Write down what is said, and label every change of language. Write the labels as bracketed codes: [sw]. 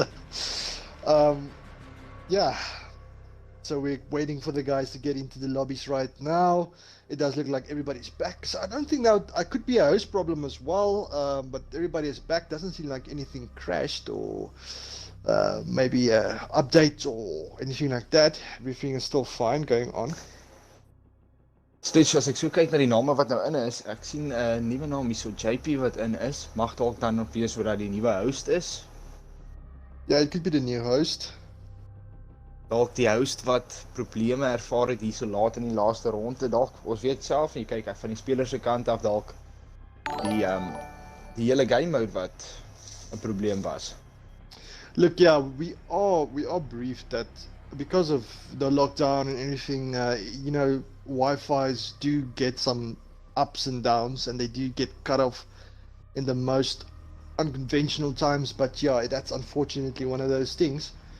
[en] So, yeah. So we're waiting for the guys to get into the lobbies right now. It does look like everybody's back, so I don't think that I could be a host problem as well. But everybody is back. Doesn't seem like anything crashed or maybe updates or anything like that. Everything is still fine going on. [af] Steeds as ek so kyk na die name wat nou in is, ek sien 'n nuwe naam hier so JP wat in is. Mag dalk dan nog wees sodat die nuwe host is. [en] Yeah, it could be the new host. [af] Dalk die host wat probleme ervaar het hier so laat in die laaste ronde. Dalk ons weet self nie, kyk van die speler se kant af dalk die hele game mode wat 'n probleem was. [en] Look, yeah, we are briefed that because of the lockdown and everything, you know, Wi-Fi's do get some ups and downs, and they do get cut off in the most unconventional times. But yeah, that's unfortunately one of those things.